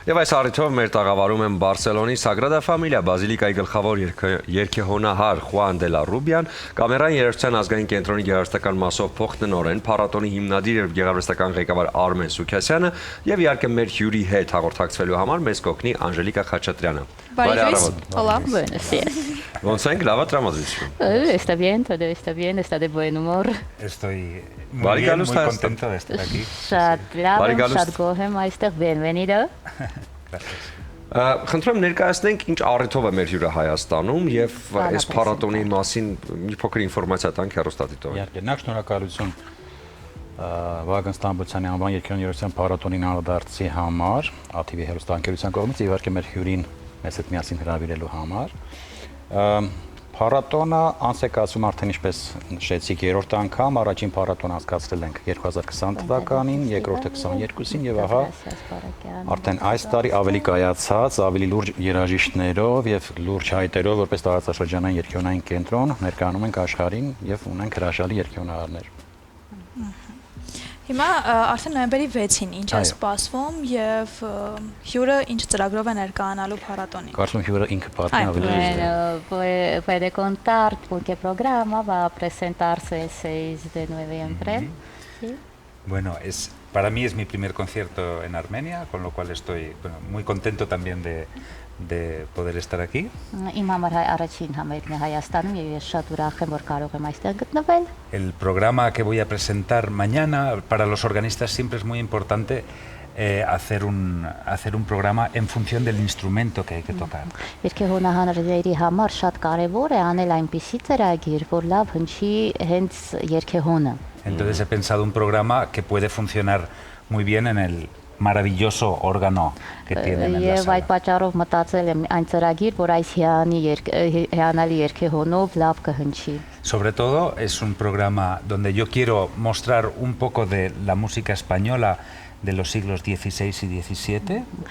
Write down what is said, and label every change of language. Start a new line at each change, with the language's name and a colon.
Armenian: Եվ այս առիթով մեր տաղավարում են Բարսելոնի Sagrada Familia բազիլիկայի գլխավոր երգեհոնահար Խուան դե լա Ռուբյան, կամերային երաժշտության ազգային կենտրոնի գեղարվեստական մասով փոխտնօրեն, փառատոնի հիմնադիր եւ գեղարվեստական ղեկավար Արմեն Սուքասյանը եւ իհարկե մեր հյուրի հետ հաղորդակցվելու համար մեզ կօգնի Անժելիկա Խաչատրյանը։ Բարի առավոտ։
Spanish: Hola, buenos días.
Armenian: Ոնց ենք, լավ տրամադրություն։
Spanish: Está bien, todo está bien, está de buen humor. Estoy muy bien, muy contento de estar aquí.
Armenian: Շատ լավ, շատ գոհ եմ այստեղ,
Spanish: bienvenido. Gracias.
Armenian: Խնդրեմ ներկայացնենք ինչ առիթով է մեր հյուրը Հայաստանում եւ այս փառատոնի մասին մի փոքր ինֆորմացիա տանք հեռուստադիտողին։ Իհարկե, նախ շնորհակալություն Վահագն Ստամբոլցյանի անվան երգեհոնության փառատոնին անդրադարձի համար, ATV հեռուստաընկերության կողմից եւ իհարկե մեր հյուրին մեզ հետ միասին հրավիրելու համար։ Փառատոնը անցեկացում արդեն ինչպես նշեցիք 3-րդ անգամ, առաջին փառատոնը անցկացրել ենք 2020 թվականին, երկրորդը 22-ին եւ ահա արդեն այս տարի ավելի կայացած, ավելի լուրջ երաժիշտներով եւ լուրջ հայտերով որպես տարածաշրջանային երգեհոնային կենտրոն ներկայանում ենք աշխարհին եւ ունենք հրաշալի երգեհոնահարներ։ Հիմա արդեն նոյեմբերի 6-ին ինչ է սպասվում եւ հյուրը ինչ ծրագրով է ներկայանալու փառատոնին։ Կարծում հյուրը ինքը պատմի ավելի
Spanish: Bueno, puede contar por qué programa va a presentarse el 6 de noviembre. ¿Sí? Bueno, para mí es mi primer concierto en Armenia, con lo cual estoy muy contento también de poder estar aquí.
Armenian: Իմ համար առաջին համերգն է Հայաստանում եւ ես շատ ուրախ եմ որ կարող եմ այստեղ գտնվել։
Spanish: El programa que voy a presentar mañana para los organistas siempre es muy importante hacer un programa en función del instrumento que hay que tocar.
Armenian: Երգեհոնահարների համար շատ կարեւոր է անել այնպիսի ծրագիր, որ լավ հնչի հենց երգեհոնը։
Spanish: Entonces he pensado un programa que puede funcionar muy bien en el maravilloso órgano que tienen en la
Armenian: Եվ
Spanish: sala.
Armenian: այդ պատճառով մտածել եմ այն ծրագիր, որ այս հիանալի երգեհոնով լավ կհնչի։
Spanish: Sobre todo es un programa donde yo quiero mostrar un poco de la música española de los siglos XVI y XVII.